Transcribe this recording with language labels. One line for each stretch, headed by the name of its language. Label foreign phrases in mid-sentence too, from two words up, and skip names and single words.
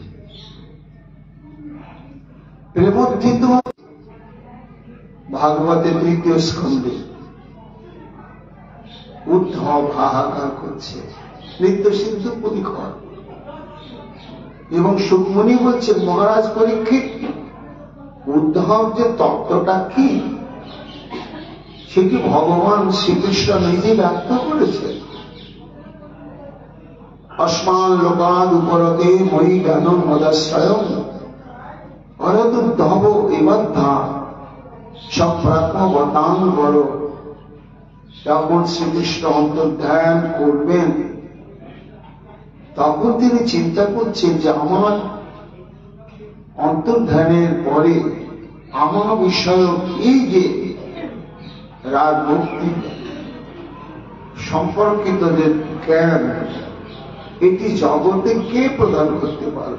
Bangla: প্রেমোত্থিত ভাগবতের 3য় স্কন্ধে উদ্ধব হাহাকার করছে, নিত্য সিদ্ধ পরিকর, এবং সুকমণি বলছে, মহারাজ পরীক্ষিত, উদ্ধব যে তত্ত্বটা কি সেটি ভগবান শ্রীকৃষ্ণ নিজে ব্যক্ত করেছেন।
Sanskrit: अस्मान् लोकाद् उपरते मयि ज्ञानं मदाश्रयम् अरदुद्धव एवद्धा সপ্রাত্মবতাং বড়।
Bangla: যখন শ্রীকৃষ্ণ অন্তর্ধ্যান করবেন তখন তিনি চিন্তা করছেন যে আমার অন্তর্ধ্যানের পরে আমার বিষয়ক এই যে রাগ মুক্তি সম্পর্কিত যে জ্ঞান, এটি জগতে কে প্রদান করতে পারবে?